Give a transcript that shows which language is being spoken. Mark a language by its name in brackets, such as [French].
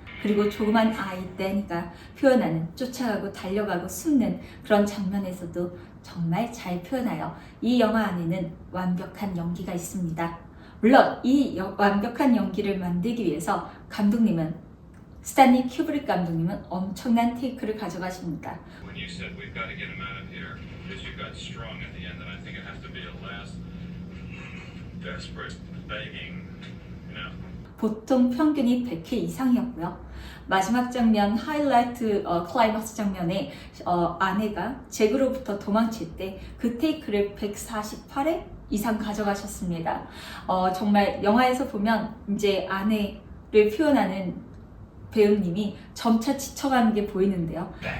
[Korean] 그리고 조그만 아이 댄이가 표현하는 쫓아가고 달려가고 숨는 그런 장면에서도 정말 잘 표현하여 이 영화 안에는 완벽한 연기가 있습니다. 물론 이 완벽한 연기를 만들기 위해서 스탠리 큐브릭 감독님은 엄청난 테이크를 가져가십니다. [English] When you said we've got to get him out of here, because you got strong at the end, and I think it has to be a last desperate begging, you know. [Korean] 보통 평균이 100회 이상이었고요. 마지막 장면, 하이라이트 클라이막스 장면에 아내가 잭으로부터 도망칠 때 그 테이크를 148회 이상 가져가셨습니다. 정말 영화에서 보면 이제 아내를 표현하는 배우님이 점차 지쳐가는 게 보이는데요.